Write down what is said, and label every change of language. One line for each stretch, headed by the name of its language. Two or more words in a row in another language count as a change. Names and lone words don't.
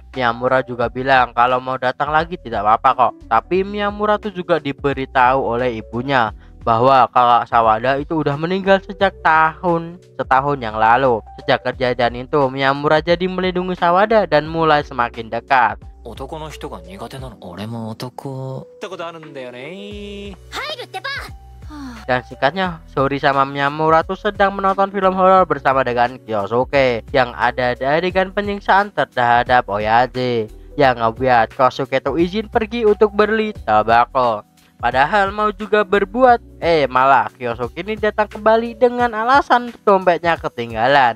Indonesian: Miyamura juga bilang kalau mau datang lagi tidak apa-apa kok. Tapi Miyamura tuh juga diberitahu oleh ibunya bahwa kakak Sawada itu udah meninggal sejak setahun yang lalu. Sejak kejadian itu Miyamura jadi melindungi Sawada dan mulai semakin dekat.
Japanese: 男の人が苦手なの。俺も男ってことあるんだよね。入るってば。
Indonesian: Dan singkatnya, Hori sama Miyamura tuh sedang menonton film horor bersama dengan Kyosuke yang ada adegan penyiksaan terhadap Oyaji, yang ngebuat Kyosuke tuh izin pergi untuk beli tabako. Padahal mau juga berbuat, malah Kyosuke ini datang kembali dengan alasan dompetnya ketinggalan.